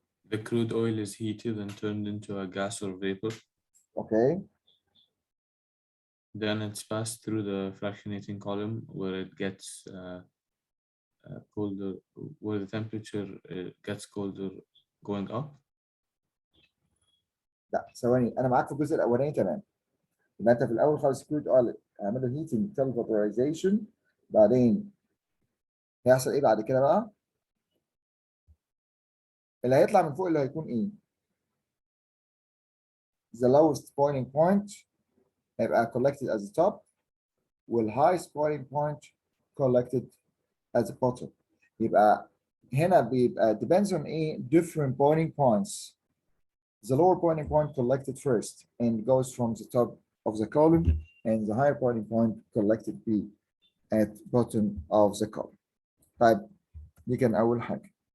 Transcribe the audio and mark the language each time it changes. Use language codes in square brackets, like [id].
[en] The crude oil is heated and turned into a gas or vapor. Okay. Then it's passed through the fractionating column where it gets colder, where the temperature gets colder going up. [ar] لا ثواني أنا معاك في الجزء الأولاني تمام. يبقى أنت في الأول خالص crude oil اعمله [en] heating till vaporization [ar] بعدين هيحصل إيه بعد كده بقى؟ اللي هيطلع من فوق اللي هيكون إيه؟ [en] The lowest boiling point [ar] هيبقى [en] collected as the top [ar] وال [en] highest boiling point collected as the bottom. [ar] يبقى هنا بيبقى depends on ايه [en] different boiling points. The lower boiling point collected first and goes from the top of the column and the higher boiling point collected B at bottom of the column. [ar] طيب دي كان أول حاجة.